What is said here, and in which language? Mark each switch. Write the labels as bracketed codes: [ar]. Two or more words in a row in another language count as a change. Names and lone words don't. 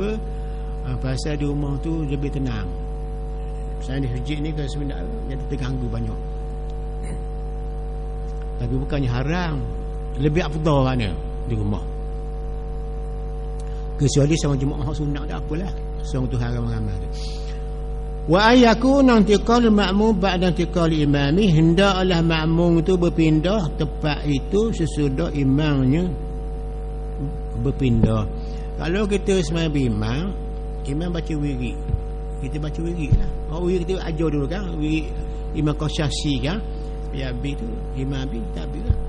[ms] Pasal di rumah tu lebih tenang. Pasal di masjid ni kalau sebenarnya jadi terganggu banyak. Tapi bukannya haram, lebih afdal mana di rumah. Kecuali seorang jemaah sunat tak apalah, seorang tu haram ramai tu. [ar] وأن يكون انتقال مأموم بعد انتقال إمامه, [ms] hendaklah makmum itu berpindah tempat itu sesudah imamnya berpindah. Kalau kita sembahyang imam baca wirid, kita baca wirid lah. Wirid kita ajar dulu kan, wirid imam qasyasi kan, ya habis tu imam habis tak habis lah.